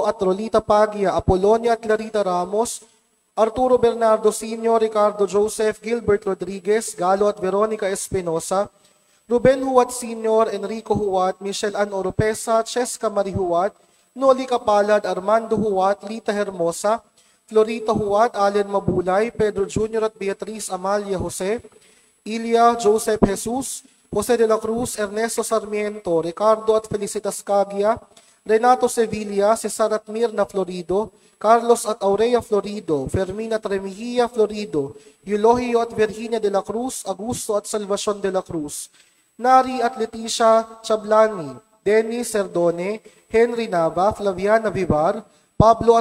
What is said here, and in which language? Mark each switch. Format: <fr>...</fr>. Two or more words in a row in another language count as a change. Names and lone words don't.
<tl>at Rolita Pagia, Apolonia at Clarita Ramos, Arturo Bernardo Sr., Ricardo Joseph, Gilbert Rodriguez, Galo at Veronica Espinosa, Ruben Huwat Sr., Enrico Huwat, Michelle Ann Oropesa, Cheska Marie Huwat, Noli Kapalad, Armando Huwat, Lita Hermosa, Florita Huwat, Allen Mabulay, Pedro Jr. at Beatriz Amalia Jose, Ilya Joseph Jesus, Jose de la Cruz, Ernesto Sarmiento, Ricardo at Felicitas Cagia, Renato Sevilla, Cesar at Mirna Florido, Carlos at Aurea Florido, Fermina Tremihia Florido, Eulogio at Virginia de la Cruz, Augusto at Salvacion de la Cruz, Nari at Leticia Chablani, Dennis Serdone, Henry Nava, Flaviana Vivar, Pablo</tl>